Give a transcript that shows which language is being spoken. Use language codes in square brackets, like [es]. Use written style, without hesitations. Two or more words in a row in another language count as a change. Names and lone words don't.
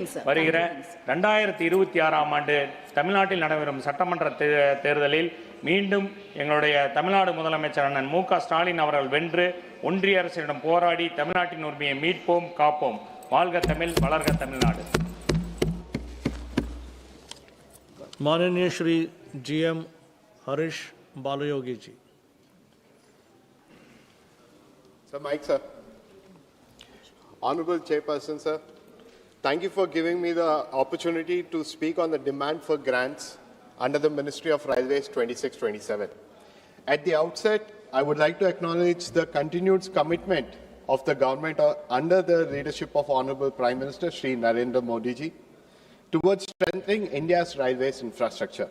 [ta] வருகிற 2026ஆம் ஆண்டு தமிழ்நாட்டில் நடைபெறும் சட்டமன்ற தேர்தலில் மீண்டும் எங்களுடைய தமிழ்நாடு முதலமைச்சர் அண்ணன் மு.க. ஸ்டாலின் அவர்கள் வென்று ஒன்றிய அரசிடம் போராடி தமிழ்நாட்டின் உரிமையை மீட்போம், காப்போம். வாழ்க தமிழ், வளர்க தமிழ்நாடு. [hi] माननीय श्री GM हरीश बालयोगी जी. [en] Sir, Mike, sir. Honorable Chairperson, sir, thank you for giving me the opportunity to speak on the demand for grants under the Ministry of Railways 26-27. At the outset, I would like to acknowledge the continued commitment of the government under the leadership of Honorable Prime Minister Shri Narendra Modi ji towards strengthening India's railways infrastructure.